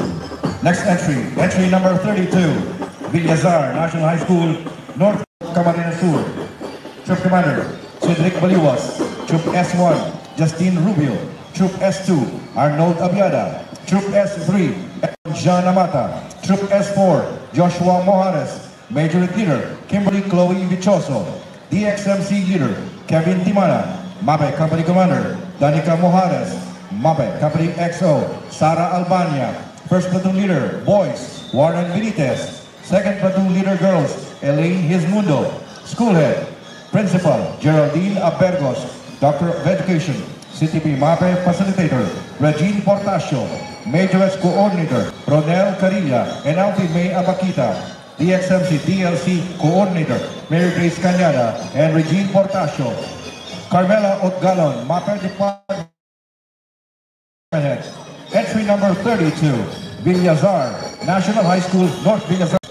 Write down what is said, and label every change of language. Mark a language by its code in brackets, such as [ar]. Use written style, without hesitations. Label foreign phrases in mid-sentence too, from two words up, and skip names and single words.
[en] Next entry number 32, Villazar National High School, North Camarines Sur. Troop Commander Cedric Baliwas. Troop S1 Justine Rubio. Troop S2 Arnold Abiada. Troop S3 John Amata. Troop S4 Joshua Mojares. Majorette Leader Kimberly Chloe Vichoso. DXMC Leader Kevin Timana. MAPE Company Commander Danica Mojares. MAPE Company XO Sara Albania. First Platoon Leader Boys Warren Benitez. Second Platoon Leader Girls Elaine Hismundo. School Head Principal Geraldine Abergos. Doctor of Education CTP MAPE Facilitator Regine Portasio. Majorettes Coordinator Ronel Carilla and Auntie May Abakita. DXMC DLC Coordinator Mary Grace Cañada and Regine Portasio. Carmela Otgalon, MAPE Department Head. Entry number 32, Villazar National High School, North Villazar.